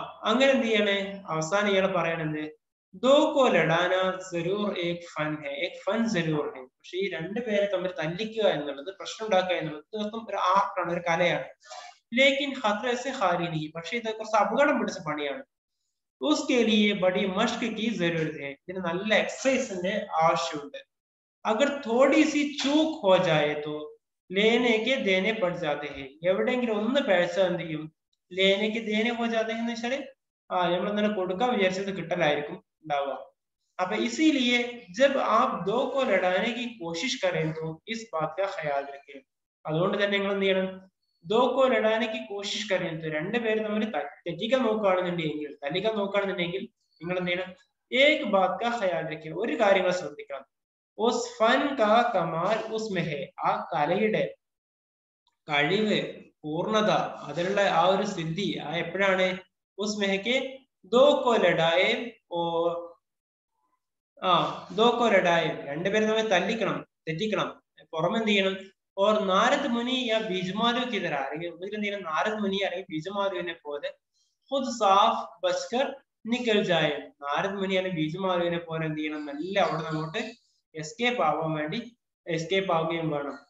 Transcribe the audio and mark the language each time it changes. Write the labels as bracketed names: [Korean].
[Malayalam] അങ്ങനെ എന്ത് ചെയ്യണേ, അവസാനം ഇയാൾ പറയണെന്ത്, [Hindi] ദോ കോ ലഡാന ജരൂർ ഏക് ഫൻ ഹെ, ഏക് ഫൻ ജരൂർ ഹെ. [Malayalam] പക്ഷെ ഈ രണ്ടുപേരെ തമ്മിൽ തല്ലിക്കുക എന്നുള്ളത്, പ്രശ്നം ഉണ്ടാക്കുക എന്നുള്ളത് തീർത്തും ഒരു ആർട്ടാണ്, ഒരു കലയാണ്. [Hindi] ലേക്കിൻ ഖത്രെ സെ ഖാലി നഹീ, [Malayalam] പക്ഷെ ഇത് കുറച്ച് അപകടം പിടിച്ച പണിയാണ്. [Hindi] उसके लिए बड़ी मश्क की जरूरत है, [Malayalam] ഇതിന് നല്ല എക്സസൈസിന്റെ ആവശ്യമുണ്ട്. [Hindi] अगर थोड़ी सी चूक हो जाए तो लेने के देने पड़ जाते हैं, [Malayalam] എവിടെയെങ്കിലും ഒന്ന് പൈസ എന്ത് ചെയ്യും, [Hindi] ലേനയ്ക്ക് ദേനെ ഹോ ജാതെ [Malayalam] എന്ന് വെച്ചാല് നമ്മൾ ഇന്നലെ കൊടുക്കാൻ വിചാരിച്ചത് കിട്ടലായിരിക്കും ഉണ്ടാവുക. [Hindi] അപ്പൊ इसीलिए जब आप दो को लड़ाने की कोशिश करें तो इस बात का ख्याल रखें. [Malayalam] അതുകൊണ്ട് തന്നെ നിങ്ങൾ എന്ത് ചെയ്യണം, [Hindi] दो को लड़ाने की कोशिश करें तो [Malayalam] രണ്ടുപേരും തമ്മിൽ തെറ്റിക്കാൻ നോക്കുകയാണെന്നുണ്ടെങ്കിൽ, തല്ലിക്കാൻ നോക്കുകയാണെന്നുണ്ടെങ്കിൽ നിങ്ങൾ എന്ത് ചെയ്യണം, [Hindi] एक बात का ख्याल रखें, [Malayalam] ഒരു കാര്യങ്ങൾ ശ്രദ്ധിക്കണം. [Hindi] उस फन का कमाल उसमें है, [Malayalam] ആ കലയുടെ കഴിവ്, പൂർണ്ണത, അതിലുള്ള ആ ഒരു സിദ്ധി എപ്പോഴാണ്, [Hindi] उसमें के दो को लड़ाए और दो को लड़ाए, [Malayalam] രണ്ടുപേരും തമ്മിൽ തല്ലിക്കണം, തെറ്റിക്കണം. പുറമെ എന്ത് ചെയ്യണം, [Hindi] और नारद मुनि या बीजमालू की तरह, [Malayalam] അല്ലെങ്കിൽ नारद मुनि അല്ലെങ്കിൽ ബീജമാലുവിനെ പോലെ [Hindi] खुद साफ बचकर निकल जाए, [Malayalam] नारद मुनि അല്ലെങ്കിൽ ബീജമാലുവിനെ പോലെ എന്ത് ചെയ്യണം, നല്ല അവിടെ അങ്ങോട്ട് എസ്കേപ്പ് ആവാൻ വേണ്ടി എസ്കേപ്പ് ആവുകയും വേണം.